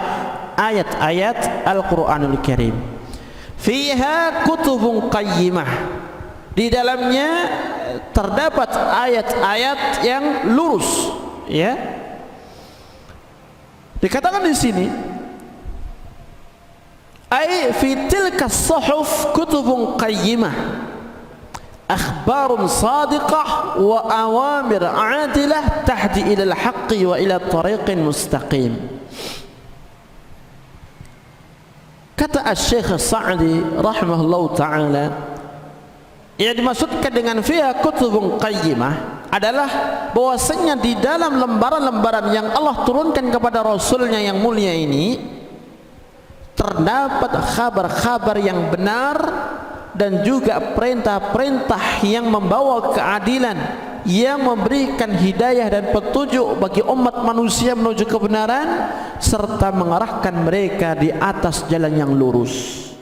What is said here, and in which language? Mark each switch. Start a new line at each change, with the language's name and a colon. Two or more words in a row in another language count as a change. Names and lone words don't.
Indonesian: Ayat-ayat Al-Qur'anul Karim.
Arabic: فيها كتب قيمة.
Indonesian: Di dalamnya terdapat ayat-ayat yang lurus, ya. Dikatakan di sini,
Arabic: أي في تلك الصحف كتب قيمة أخبار صادقة وأوامر عادلة تهدي إلى الحق وإلى طريق مستقيم.
Indonesian: Kata Asy-Syaikh Sa'di
Arabic: رحمه الله تعالى,
Indonesian: yang dimaksudkan dengan
Arabic: فيها كتب قيمة
Indonesian: adalah bahwasanya di dalam lembaran-lembaran yang Allah turunkan kepada Rasulnya yang mulia ini terdapat kabar-kabar yang benar dan juga perintah-perintah yang membawa keadilan, yang memberikan hidayah dan petunjuk bagi umat manusia menuju kebenaran serta mengarahkan mereka di atas jalan yang lurus.